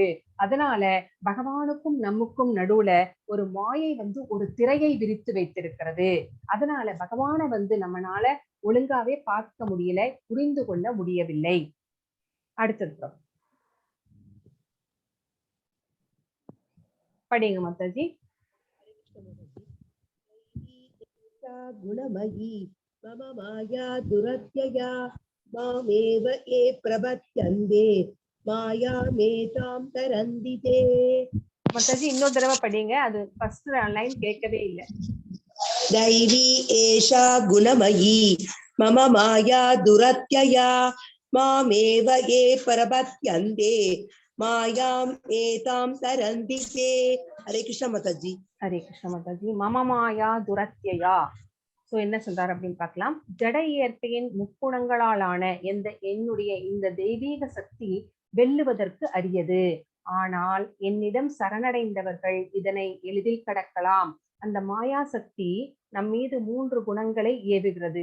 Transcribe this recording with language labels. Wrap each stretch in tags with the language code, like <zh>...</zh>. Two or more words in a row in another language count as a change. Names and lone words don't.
<ta>அதனால பகவானுக்கும் நமக்கும் நடுவுல ஒரு மாயை ஒரு திரையை விரித்து வைத்திருக்கிறது. அதனால பகவானை நம்மனால ஒழுங்காவே பார்க்க முடியல, புரிந்து கொள்ள முடியவில்லை. அடுத்தது படிங்க மாதாஜி.</ta> <sa>गुणमयी मम माया दुरत्यया मामेव ये प्रपद्यन्ते मायामेतां तरन्ति ते।</sa> <ta>மாதாஜி இன்னொரு தடவை படிங்க, அது</ta> <en>first line</en> <ta>கேட்கவே இல்லை.</ta> <sa>दैवी एषा गुणमयी मम माया दुरत्यया मामेव ये प्रपद्यन्ते मायाम एतां तरन्ति ते। हरे कृष्ण माताजी। हरे कृष्ण माताजी। मम माया दुरत्यया.</sa> <ta>சோ என்ன சொல்றாரு அப்படின்னு பார்க்கலாம். ஜட இயற்கையின் முக்குணங்களாலான என்னுடைய இந்த தெய்வீக சக்தி வெல்லுவதற்கு அரியது. ஆனால் என்னிடம் சரணடைந்தவர்கள் இதனை எளிதில் கடக்கலாம். அந்த மாயா சக்தி நம் மீது 3 குணங்களை ஏவுகிறது.</ta>